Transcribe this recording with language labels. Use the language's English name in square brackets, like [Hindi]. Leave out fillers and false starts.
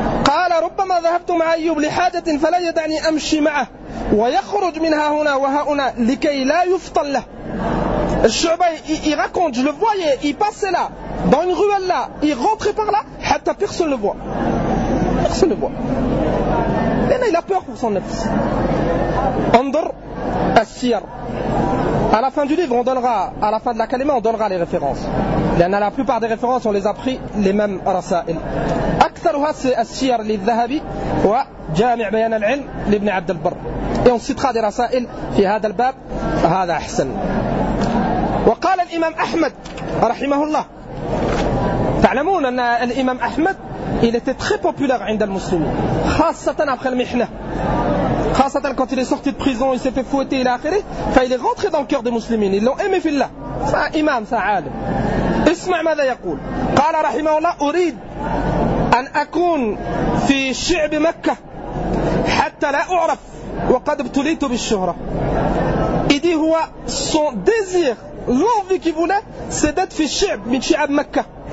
[Arabic] قال ربما ذهبت مع أيوب لحاجة فلا يدعني أمشي معه ويخرج منها هنا وهنا لكي لا يفطن له. الشعبة [French] il raconte, je le voyais, il passait là, dans une ruelle là, il rentrait par là, [Arabic] حتى [French] personne le voit. Personne le voit. [Arabic] لأن [French] il a peur pour son [Arabic] نفس. انظر السير. [French] À la fin du livre, on donnera, à la fin de la kalima, on donnera les références. [Arabic] لأن [French] la plupart des références, on les a pris les mêmes رسائل. [Arabic] أكثرها السير للذهبي وجامع بيان العلم لابن عبد البر. [French] Et on citera des [Arabic] رسائل في هذا الباب. هذا أحسن. وقال الإمام أحمد رحمه الله. تعلمون أن الإمام أحمد [French] il était très populaire [Arabic] عند المسلمين. خاصة [French] après [Arabic] المحنة. [French] خاصة quand il est sorti de prison, il s'est fait fouetter, il a affairé. Il est rentré dans le cœur des musulmans. Ils l'ont aimé [Arabic] في الله. [French] C'est un imam, c'est un عالم. [Arabic] اسمع ماذا يقول. قال رحمه الله أريد أن أكون في شعب مكة حتى لا أعرف وقد ابتليت بالشهرة. إذي هو [French] son désir, l'envie qu'il voulait, c'est d'être [Arabic] في شعب من شعب مكة.